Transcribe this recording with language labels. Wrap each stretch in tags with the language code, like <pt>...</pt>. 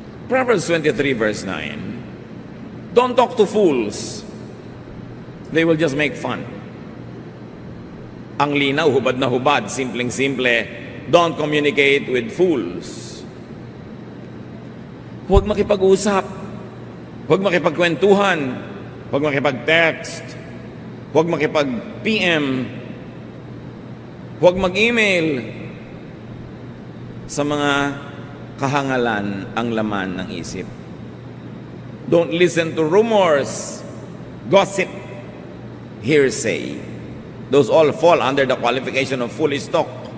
<en>Proverbs 23 verse 9, don't talk to fools. They will just make fun.</en> <tl>Ang linaw, hubad na hubad, simpleng-simple,</tl> <en>don't communicate with fools.</en> <tl>Huwag makipag-usap. Huwag makipagkwentuhan. Huwag makipag-text. Huwag makipag-PM. Huwag mag-email. Sa mga kahangalan ang laman ng isip.</tl> <en>Don't listen to rumors, gossip, hearsay. Those all fall under the qualification of foolish talk.</en>